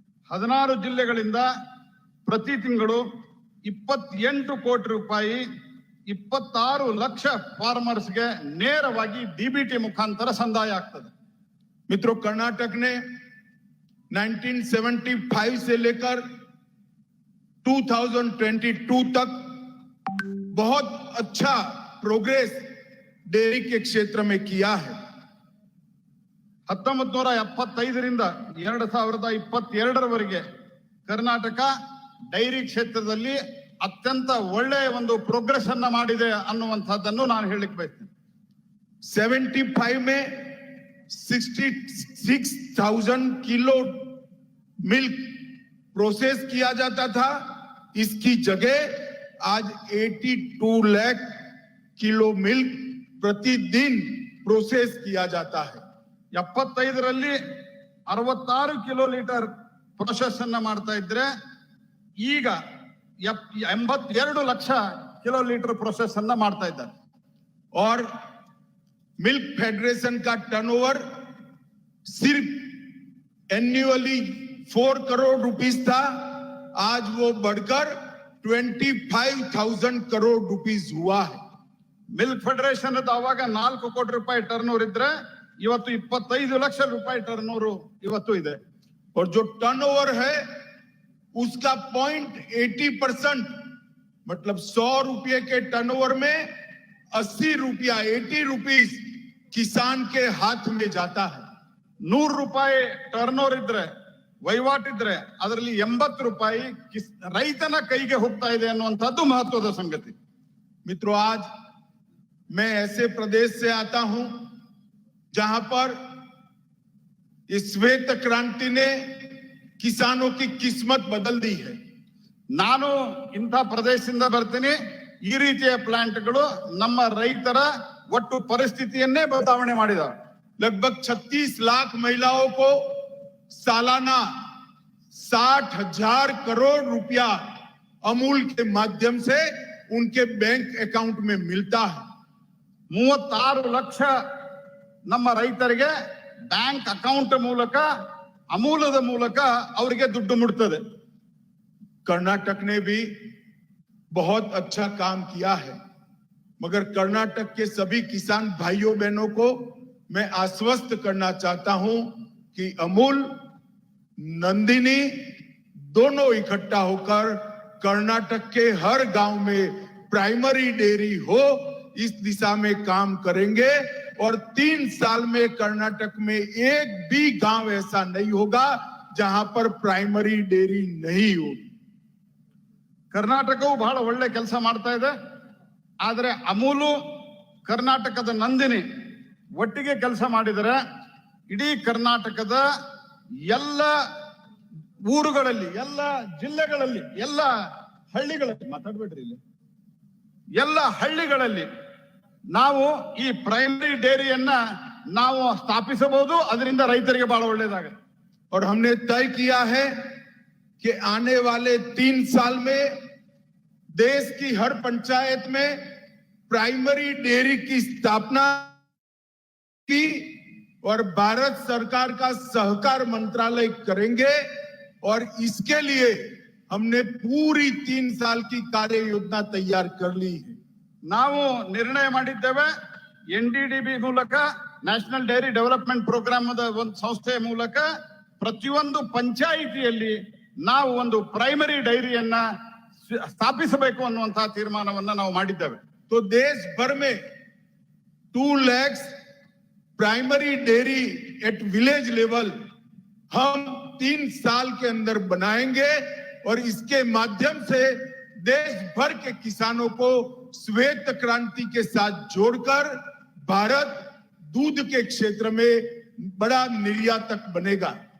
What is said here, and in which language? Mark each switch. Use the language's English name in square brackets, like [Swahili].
[Kannada] 16 ಜಿಲ್ಲೆಗಳಿಂದ ಪ್ರತಿ ತಿಂಗಳು 28 ಕೋಟಿ ರೂಪಾಯಿ 26 ಲಕ್ಷ ಫಾರ್ಮರ್ಸ್ಗೆ ನೇರವಾಗಿ ಡಿಬಿಟಿ ಮುಖಾಂತರ ಸಂದಾಯ ಆಗ್ತದೆ. [Hindi] मित्रों, कर्नाटक ने 1975 से लेकर 2022 तक बहुत अच्छा प्रोग्रेस डेयरी के क्षेत्र में किया है. [Kannada] 1975ರಿಂದ 2022ರವರೆಗೆ ಕರ್ನಾಟಕ ಡೈರಿ ಕ್ಷೇತ್ರದಲ್ಲಿ ಅತ್ಯಂತ ಒಳ್ಳೆಯ ಒಂದು ಪ್ರೋಗ್ರೆಸ್ ಅನ್ನ ಮಾಡಿದೆ ಅನ್ನುವಂಥದ್ದನ್ನು ನಾನು ಹೇಳಲಿಕ್ಕೆ ಬಯಸ್ತೇನೆ. [Hindi] 75 में 66,000 किलो मिल्क प्रोसेस किया जाता था. इसकी जगह आज 82 लाख किलो मिल्क प्रतिदिन प्रोसेस किया जाता है. [Kannada] 75ರಲ್ಲಿ 66 ಕಿಲೋ ಲೀಟರ್ ಪ್ರೊಸೆಸ್ ಅನ್ನ ಮಾಡ್ತಾ ಇದ್ರೆ ಈಗ 82 ಲಕ್ಷ ಕಿಲೋ ಲೀಟರ್ ಪ್ರೊಸೆಸ್ ಅನ್ನ ಮಾಡ್ತಾ ಇದ್ದಾರೆ. [Hindi] और मिल्क फेडरेशन का टर्नओवर सिर्फ एन्युअली 4 करोड़ रुपीस था, आज वो बढ़कर 25,000 करोड़ रुपीस हुआ है. [Kannada] ಮಿಲ್ಕ್ ಫೆಡರೇಷನ್ ಅವಾಗ 4 ಕೋಟಿ ರೂಪಾಯಿ ಟರ್ನ್ ಓವರ್ ಇದ್ರೆ ಇವತ್ತು 25 ಲಕ್ಷ ರೂಪಾಯಿ ಟರ್ನ್ ಓವರ್ ಇವತ್ತು ಇದೆ. [Hindi] और जो टर्नओवर है उसका 0.80%, मतलब 100 रुपये के टर्नओवर में 80 रुपया, 80 रुपीस किसान के हाथ में जाता है. [Kannada] 100 ರೂಪಾಯಿ ಟರ್ನ್ ಓವರ್ ಇದ್ರೆ, ವಹಿವಾಟಿದ್ರೆ ಅದರಲ್ಲಿ 80 ರೂಪಾಯಿ ರೈತನ ಕೈಗೆ ಹೋಗ್ತಾ ಇದೆ ಅನ್ನುವಂಥದ್ದು ಮಹತ್ವದ ಸಂಗತಿ. [Hindi] मित्रों, आज मैं ऐसे प्रदेश से आता हूं जहां पर इस श्वेत क्रांति ने किसानों की किस्मत बदल दी है. [Kannada] ನಾನು ಇಂಥ ಪ್ರದೇಶದಿಂದ ಬರ್ತೀನಿ. ಈ ರೀತಿಯ ಪ್ಲಾಂಟ್ಗಳು ನಮ್ಮ ರೈತರ ಒಟ್ಟು ಪರಿಸ್ಥಿತಿಯನ್ನೇ ಬದಲಾವಣೆ ಮಾಡಿದಾವೆ. [Hindi] लगभग 36 लाख महिलाओं को सालाना 60,000 करोड़ रुपया अमूल के माध्यम से उनके बैंक अकाउंट में मिलता है. [Kannada] 36 ಲಕ್ಷ ನಮ್ಮ ರೈತರಿಗೆ ಬ್ಯಾಂಕ್ ಅಕೌಂಟ್ ಮೂಲಕ, ಅಮೂಲದ ಮೂಲಕ ಅವರಿಗೆ ದುಡ್ಡು ಮುಟ್ತದೆ. [Hindi] कर्नाटक ने भी बहुत अच्छा काम किया है, मगर कर्नाटक के सभी किसान भाइयों बहनों को मैं आश्वस्त करना चाहता हूं कि अमूल, नंदिनी दोनों इकट्ठा होकर कर्नाटक के हर गांव में प्राइमरी डेयरी हो, इस दिशा में काम करेंगे. और 3 साल में कर्नाटक में एक भी गांव ऐसा नहीं होगा जहां पर प्राइमरी डेयरी नहीं होगी. [Kannada] ಕರ್ನಾಟಕವು ಬಹಳ ಒಳ್ಳೆ ಕೆಲಸ ಮಾಡ್ತಾ ಇದೆ. ಆದರೆ ಅಮೂಲು, ಕರ್ನಾಟಕದ ನಂದಿನಿ ಒಟ್ಟಿಗೆ ಕೆಲಸ ಮಾಡಿದರೆ ಇಡೀ ಕರ್ನಾಟಕದ ಎಲ್ಲ ಊರುಗಳಲ್ಲಿ, ಎಲ್ಲ ಜಿಲ್ಲೆಗಳಲ್ಲಿ, ಎಲ್ಲ ಹಳ್ಳಿಗಳಲ್ಲಿ, ಮಾತಾಡ್ಬೇಡ್ರಿ ಇಲ್ಲಿ, ಎಲ್ಲ ಹಳ್ಳಿಗಳಲ್ಲಿ ನಾವು ಈ ಪ್ರೈಮರಿ ಡೇರಿಯನ್ನ ನಾವು ಸ್ಥಾಪಿಸಬಹುದು. ಅದರಿಂದ ರೈತರಿಗೆ ಬಹಳ ಒಳ್ಳೇದಾಗುತ್ತೆ. [Hindi] और हमने तय किया है कि आने वाले 3 साल में देश की हर पंचायत में प्राइमरी डेयरी की स्थापना की और भारत सरकार का सहकार मंत्रालय करेंगे। और इसके लिए हमने पूरी 3 साल की कार्य योजना तैयार कर ली है। [Kannada] ನಾವು ನಿರ್ಣಯ ಮಾಡಿದ್ದೇವೆ, NDDB ಮೂಲಕ, ನ್ಯಾಷನಲ್ ಡೈರಿ ಡೆವಲಪ್ಮೆಂಟ್ ಪ್ರೋಗ್ರಾಮ್ ಒಂದು ಸಂಸ್ಥೆಯ ಮೂಲಕ ಪ್ರತಿಯೊಂದು ಪಂಚಾಯಿತಿಯಲ್ಲಿ ನಾವು ಒಂದು ಪ್ರೈಮರಿ ಡೈರಿಯನ್ನ ಸ್ಥಾಪಿಸಬೇಕು ಅನ್ನುವಂತಹ ತೀರ್ಮಾನವನ್ನ ನಾವು ಮಾಡಿದ್ದೇವೆ. [Hindi] तो देश भर में 2 lakh primary dairy at village level हम 3 साल के अंदर बनाएंगे और इसके माध्यम से देश भर के किसानों को श्वेत क्रांति के साथ जोड़कर भारत दूध के क्षेत्र में बड़ा निर्यातक बनेगा।